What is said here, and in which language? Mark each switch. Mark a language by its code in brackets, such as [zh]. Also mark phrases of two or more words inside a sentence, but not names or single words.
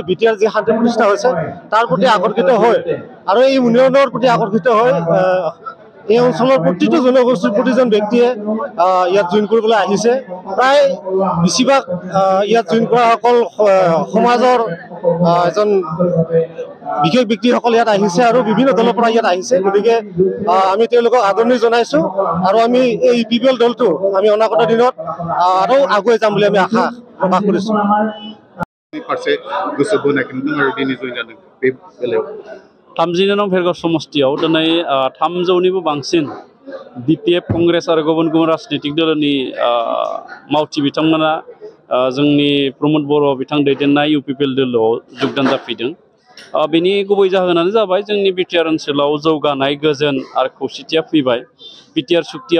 [as] বিটিআৰ যি শান্তি প্ৰতিষ্ঠা হৈছে তাৰ প্ৰতি আকৰ্ষিত হয় আৰু এই উন্নয়নৰ প্ৰতি আকৰ্ষিত হয় এই অঞ্চলৰ প্ৰতিটো জনগোষ্ঠীৰ প্ৰতিজন ব্যক্তিয়ে ইয়াত জইন কৰিবলৈ আহিছে প্ৰায় বেছিভাগ ইয়াত জইন কৰাসকল সমাজৰ এজন বিশেষ ব্যক্তিসকল ইয়াত আহিছে আৰু বিভিন্ন দলৰ পৰা ইয়াত আহিছে গতিকে আমি তেওঁলোকক আদৰণি জনাইছোঁ আৰু আমি এই ইউপিপিএল দলটো আমি অনাগত দিনত আৰু আগুৱাই যাম বুলি আমি আশা প্ৰকাশ কৰিছোঁ [brx] थामजिनै नं भेरगाव समष्टियाव दिनै 300निबो बांसिन BPF कंग्रेस आरो गुबुन गुबुन राजनीतिक दलनि मावथि बिथांमोना जोंनि प्रमद बर' बिथां दैदेननाय इउपिपिएल दलाव योगदान जाफैदों बेनि गुबै जाहोनानो जाबाय जोंनि बिटिआर ओनसोलाव जौगानाय गोजोन आरो खौसेथिया फैबाय बिटिआर सुक्तिया